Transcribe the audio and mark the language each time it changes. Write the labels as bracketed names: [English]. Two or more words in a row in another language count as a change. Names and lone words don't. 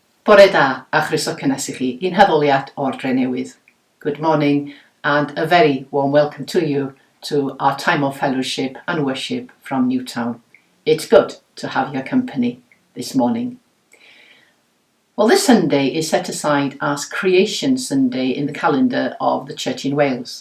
[Welsh] Bore da a chroeso cynnes i chi i'n Addoliad o'r Dre Newydd. [English] Good morning and a very warm welcome to you to our time of fellowship and worship from Newtown. It's good to have your company this morning. Well, this Sunday is set aside as Creation Sunday in the calendar of the Church in Wales.